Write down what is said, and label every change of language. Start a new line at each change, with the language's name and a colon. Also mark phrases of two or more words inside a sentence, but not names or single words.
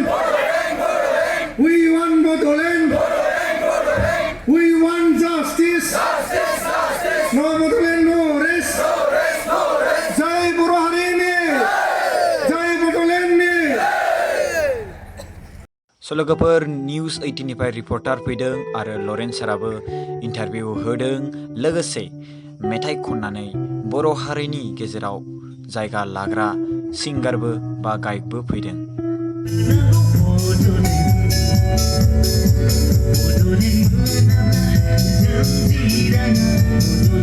English: We want Bodoland. We want justice. No Bodoland, no rest.
Bodo: जय बुरुहारि ने. Jai Bodoland ne. So लोगोफोर निउज 18 निफ्राय रिपर्टार फैदों आरो लरेन्स साराबो इन्टारभिउ होदों लोगोसे मेथाइ खननानै बर' हारिनि गेजेराव जायगा लाग्रा सिंगारबो बा गायकबो फैदों